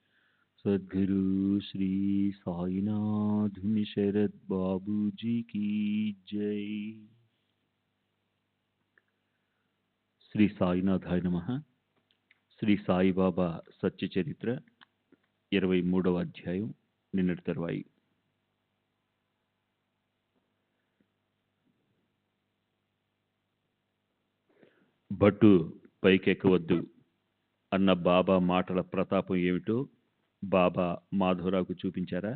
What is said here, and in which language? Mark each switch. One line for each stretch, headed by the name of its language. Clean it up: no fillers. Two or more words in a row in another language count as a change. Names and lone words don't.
Hindi: सद्गुरु श्री साईनाथ शरद बाबू जी की जय।
Sanskrit: శ్రీ సాయినాథాయ నమః.
Telugu: శ్రీ సాయిబాబా సత్య చరిత్ర 23వ అధ్యాయం నిన్నటి తరువాయి. భట్టు పైకెక్కవద్దు అన్న బాబా మాటల ప్రతాపం ఏమిటో బాబా మాధవరావుకు చూపించారా?